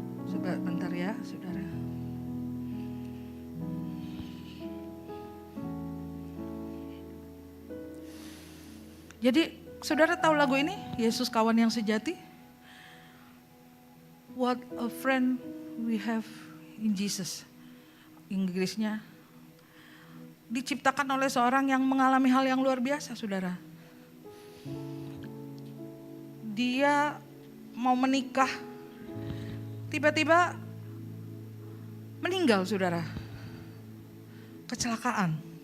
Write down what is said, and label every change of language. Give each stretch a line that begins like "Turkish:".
Indonesian: Coba bentar ya saudara. Jadi saudara tahu lagu ini, Yesus Kawan yang Sejati?
English: What a friend we have in Jesus.
Indonesian: Inggrisnya, diciptakan oleh seorang yang mengalami hal yang luar biasa saudara. Dia mau menikah, tiba-tiba meninggal saudara. Kecelakaan.